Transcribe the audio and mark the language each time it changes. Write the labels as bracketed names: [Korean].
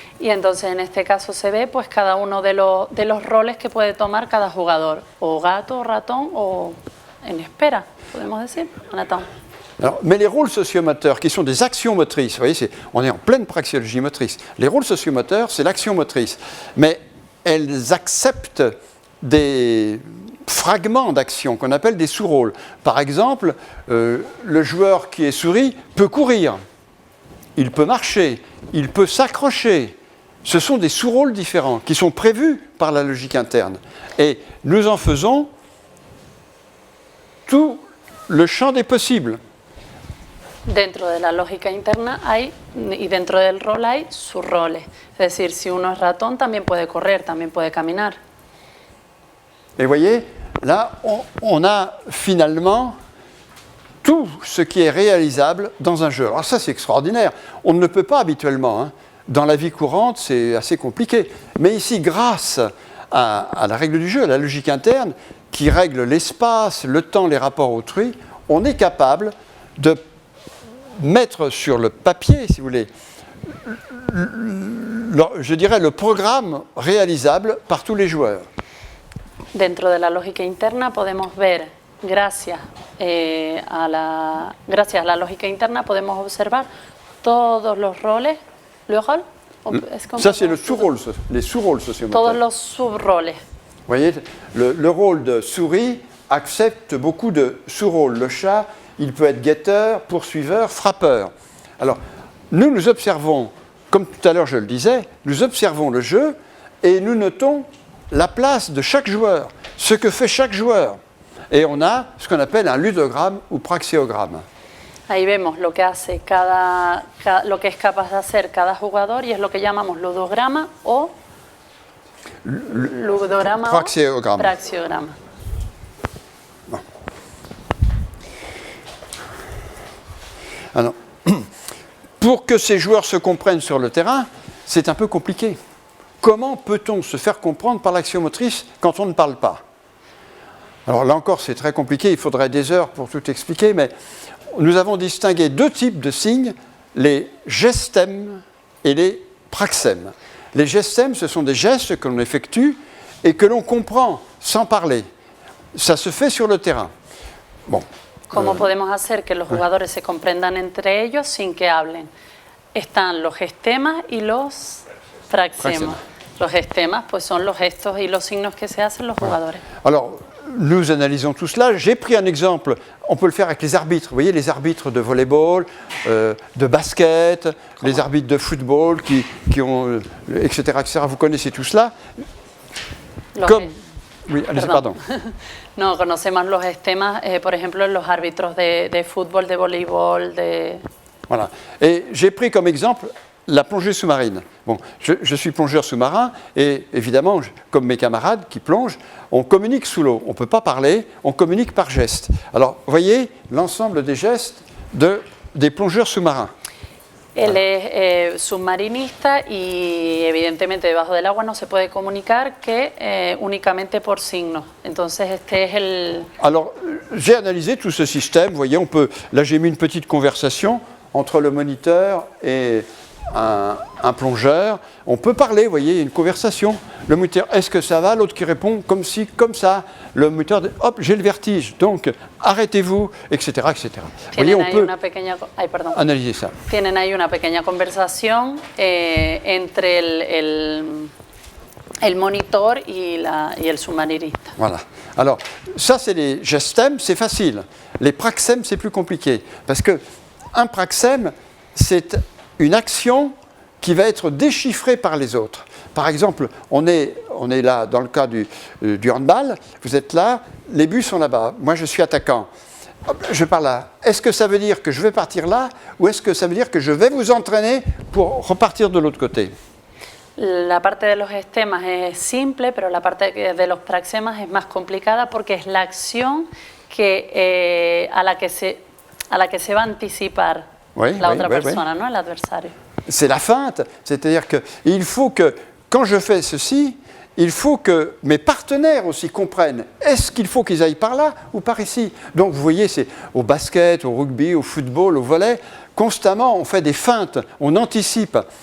[Spanish] Y entonces en este caso se ve pues cada uno de los roles que puede tomar cada jugador, o gato, o ratón, o en espera, podemos decir, [French] en attente. Alors, mais les rôles sociomoteurs, qui sont des actions motrices, vous voyez, on est en pleine praxéologie motrice. Les rôles sociomoteurs, c'est l'action motrice. Mais elles acceptent des fragments d'action qu'on appelle des sous-rôles. Par exemple, le joueur qui est souris peut courir, il peut marcher, il peut s'accrocher. Ce sont des sous-rôles différents qui sont prévus par la logique interne. Et nous en faisons tout le champ des possibles. [Spanish] Dentro de la lógica interna hay, y dentro del rol hay sus roles. Es decir, si uno es ratón también puede correr, también puede caminar. [French] Et vous voyez, là, on a finalement tout ce qui est réalisable dans un jeu. Alors ça, c'est extraordinaire. On ne le peut pas habituellement. Hein. Dans la vie courante, c'est assez compliqué. Mais ici, grâce à la règle du jeu, à la logique interne, qui règle l'espace, le temps, les rapports autrui, on est capable de mettre sur le papier, si vous voulez, je dirais le programme réalisable par tous les joueurs. [Spanish] Dentro de la lógica interna podemos ver, gracias a la lógica interna, podemos observar todos los roles. [French] ¿Le rôle? Ça, c'est le sous-rôle, les sous-rôles sociomoteurs. [Spanish] Todos los subroles. [French] Vous voyez, le rôle de souris accepte beaucoup de sous-rôles. Le chat, il peut être guetteur, poursuiveur, frappeur. Alors, nous observons, comme tout à l'heure je le disais, nous observons le jeu et nous notons la place de chaque joueur, ce que fait chaque joueur. Et on a ce qu'on appelle un ludogramme ou praxéogramme. [Spanish] Ahí vemos lo que hace lo que es capaz de hacer cada jugador y es lo que llamamos ludograma o [French] praxéogramme. [Spanish] praxeograma. [French] Alors, pour que ces joueurs se comprennent sur le terrain, c'est un peu compliqué. Comment peut-on se faire comprendre par l'action motrice quand on ne parle pas? Alors là encore, c'est très compliqué, il faudrait des heures pour tout expliquer, mais nous avons distingué 2 types de signes, les gestèmes et les praxèmes. Les gestèmes, ce sont des gestes que l'on effectue et que l'on comprend sans parler. Ça se fait sur le terrain. Bon. [Spanish] ¿Cómo podemos hacer que los jugadores se comprendan entre ellos sin que hablen? Están los gestemas y los praxemas. Los gestemas pues son los gestos y los signos que se hacen los jugadores. [French] Alors, nous analysons tout cela. J'ai pris un exemple, on peut le faire avec les arbitres. Vous voyez, les arbitres de volleyball, de basket, les arbitres de football qui ont, etc., etc. Vous connaissez tout cela. [Spanish] Los [French] Comme... ge- Oui, allez-y, pardon. [Spanish] No, conocemos los gestemas, por ejemplo, en los árbitros de fútbol, de voleibol, de... [French] Voilà. Et j'ai pris comme exemple la plongée sous-marine. Bon, je suis plongeur sous-marin et évidemment, comme mes camarades qui plongent, on communique sous l'eau. On ne peut pas parler, on communique par gestes. Alors, vous voyez l'ensemble des gestes des plongeurs sous-marins. [Spanish] Él es submarinista y evidentemente debajo del agua no se puede comunicar que únicamente por signos. Entonces este es el... [French] Alors, j'ai analysé tout ce système. Vous voyez, là j'ai mis une petite conversation entre le moniteur et un plongeur. On peut parler, vous voyez, il y a une conversation. Le moniteur, est-ce que ça va? L'autre qui répond comme ci, comme ça. Le moniteur dit, hop, j'ai le vertige, donc arrêtez-vous, etc. etc. Vous voyez, on peut analyser ça. [Spanish] Tienen ahí una pequeña conversación entre el monitor y el submarinista. [French] Voilà. Alors, ça, c'est les gestèmes, c'est facile. Les praxèmes, c'est plus compliqué. Parce qu'un praxème, c'est une action qui va être déchiffrée par les autres. Par exemple, on est là, dans le cas du handball, vous êtes là, les buts sont là-bas, moi je suis attaquant. Hop, je pars là. Est-ce que ça veut dire que je vais partir là ou est-ce que ça veut dire que je vais vous entraîner pour repartir de l'autre côté? [Spanish] La parte de los estemas es simple, pero la parte de los praxemas es más complicada porque es la acción a la que se va a anticipar la otra persona, ¿no? El adversario. [French] C'est la feinte, c'est-à-dire qu'il faut que, quand je fais ceci, il faut que mes partenaires aussi comprennent. Est-ce qu'il faut qu'ils aillent par là ou par ici? Donc vous voyez, c'est au basket, au rugby, au football, au volley, constamment on fait des feintes, on anticipe.